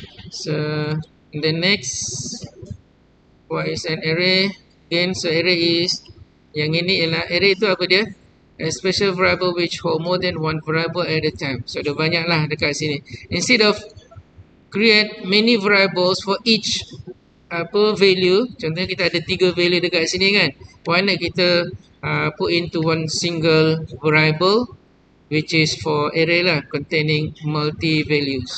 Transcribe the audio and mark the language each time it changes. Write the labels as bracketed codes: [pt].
[en] So the next, what is an array? [ms] Again, so array is, yang ini ialah array itu apa dia? [en] A special variable which hold more than one variable at a time. [ms] So ada banyak lah dekat sini. Instead of create many variables for each value, contohnya kita ada 3 value dekat sini kan. [en] Why not kita put into one single variable, which is for array lah, containing multi values.